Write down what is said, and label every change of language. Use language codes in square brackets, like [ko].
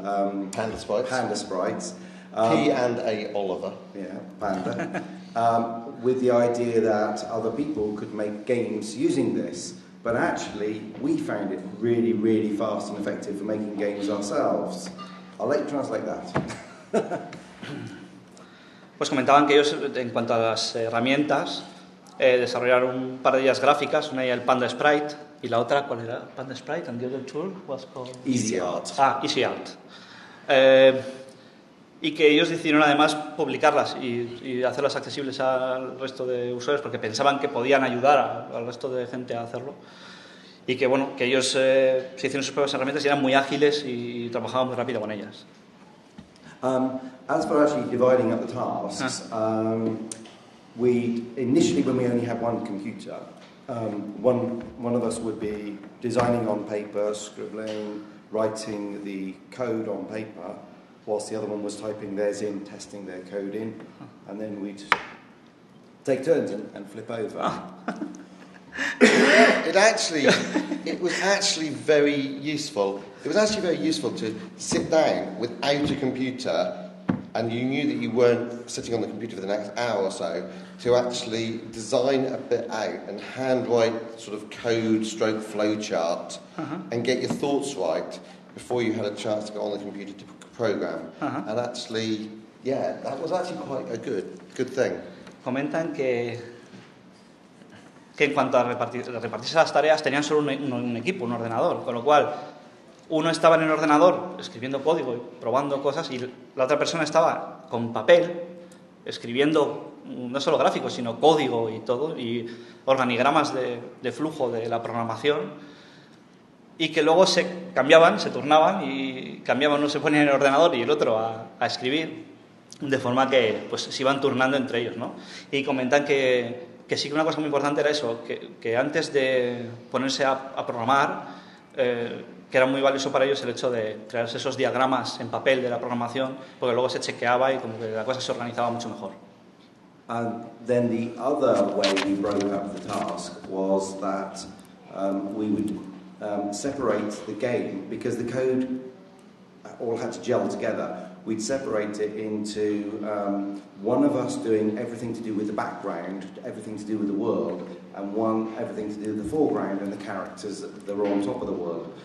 [en] Panda Sprites. P&A Oliver. Yeah, Panda. with the idea that other people could make games using this. But actually, we found it really, really fast and effective for making games ourselves. I'll let you translate that. [es] Pues comentaban que ellos, en cuanto a las herramientas, desarrollaron un par de ellas gráficas, una era el Panda Sprite, y la otra, ¿cuál era? [en] Panda Sprite, and the other tool was called... EasyArt. Ah, EasyArt. [es] Y que ellos decidieron además publicarlas y hacerlas accesibles al resto de usuarios porque pensaban que podían ayudar al resto de gente a hacerlo. Y que, bueno, que ellos se hicieron sus propias herramientas y eran muy ágiles y trabajaban muy rápido con ellas. [en] As for actually dividing up the tasks, when we only had one computer, one of us would be designing on paper, scribbling, writing the code on paper, whilst the other one was typing theirs in, testing their code in, and then we'd take turns and flip over. It was actually very useful to sit down without a computer, and you knew that you weren't sitting on the computer for the next hour or so, to actually design a bit out and handwrite sort of code stroke flow chart and get your thoughts right before you had a chance to go on the computer to program. And actually, yeah, that was actually quite a good thing. [es] Comentan que en cuanto a repartirse las tareas, tenían solo un equipo, un ordenador, con lo cual uno estaba en el ordenador escribiendo código y probando cosas y la otra persona estaba con papel escribiendo no solo gráficos, sino código y todo y organigramas de flujo de la programación. Y que luego se cambiaban, se turnaban y cambiaban, uno se ponía en el ordenador y el otro a escribir, de forma que pues, se iban turnando entre ellos, ¿no? Y comentan que sí que una cosa muy importante era eso, que antes de ponerse a programar, que era muy valioso para ellos el hecho de crearse esos diagramas en papel de la programación, porque luego se chequeaba y como que la cosa se organizaba mucho mejor. [en] And then the other way we broke up the task was that we would separate the game, because the code all had to gel together. We'd separate it into one of us doing everything to do with the background, everything to do with the world, and one everything to do with the foreground and the characters that were on top of the world.